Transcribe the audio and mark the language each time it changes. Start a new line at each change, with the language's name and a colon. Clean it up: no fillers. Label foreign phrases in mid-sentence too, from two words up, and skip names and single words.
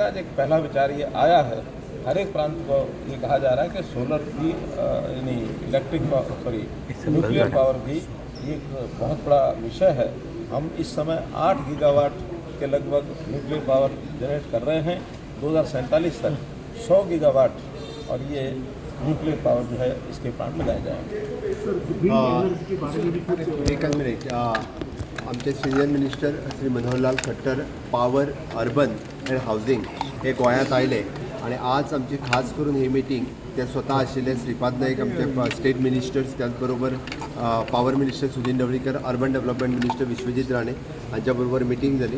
Hindi: आज एक पहला विचार ये आया है, हर एक प्रांत को ये कहा जा रहा है कि सोलर भी यानी
English: nuclear power
Hindi: भी एक बहुत बड़ा विषय है। हम इस समय 8 गीगावाट के लगभग
English: nuclear power
Hindi: जनरेट कर रहे हैं। 2047 तक 100 गीगावाट और ये
English: nuclear power
Hindi: जो है इसके प्लांट लगाए जाएंगे।
Konkani: एकच मिनिट, आमचे
English: senior minister
Konkani: श्री मनोहरलाल खट्टर
English: power urban and housing
Konkani: हे गोंयांत आयले, आणि आज आमची खास करून ही मिटींग ते स्वतः आशिल्ले श्रीपाद नाईक आमचे
English: state ministers,
Konkani: त्याचबरोबर
English: power minister
Konkani: सुदीन ढवळीकर,
English: urban development minister
Konkani: विश्वजीत राणे हांच्या बरोबर मिटींग जाली.